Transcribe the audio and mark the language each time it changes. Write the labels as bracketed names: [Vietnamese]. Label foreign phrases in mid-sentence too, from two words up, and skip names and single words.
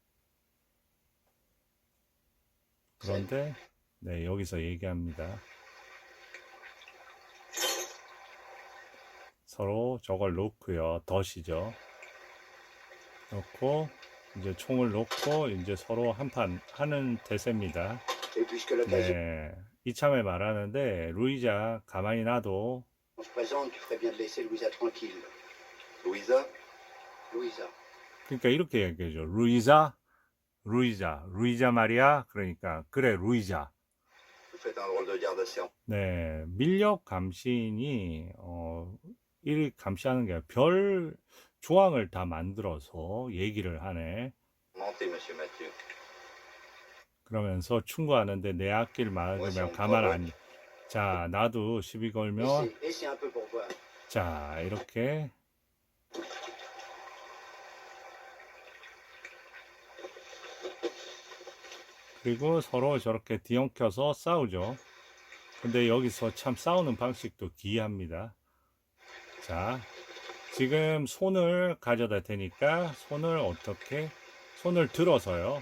[Korean] 그런데 네, 여기서 얘기합니다. 서로 저걸 놓고요. 덫이죠. 놓고 이제 총을 놓고 이제 서로 한판 하는 대세입니다. [French] Et puisque l'occasion [Korean] 네, 이참에 말하는데 루이자 가만히 놔도 [French] se présente, tu ferais bien de laisser Louisa tranquille. Louisa? Louisa. [Korean] 그러니까 이렇게 얘기해줘. 루이자 말이야. 그러니까 그래 루이자. [French] Vous faites un drôle de garde assez [Korean] 네, 밀렵 감시인이 이 감시하는 게 별 조항을 다 만들어서 얘기를 하네. [French] menté, monsieur Mathieu. [Korean] 그러면서 충고하는데 내 앞길 막으면 가만 안. 자, 나도 시비 걸면 [French] Laissez un peu pour voir. [Korean] 자 이렇게 그리고 서로 저렇게 뒤엉켜서 싸우죠. 근데 여기서 참 싸우는 방식도 기이합니다. 자, 지금 손을 가져다 대니까 손을 들어서요.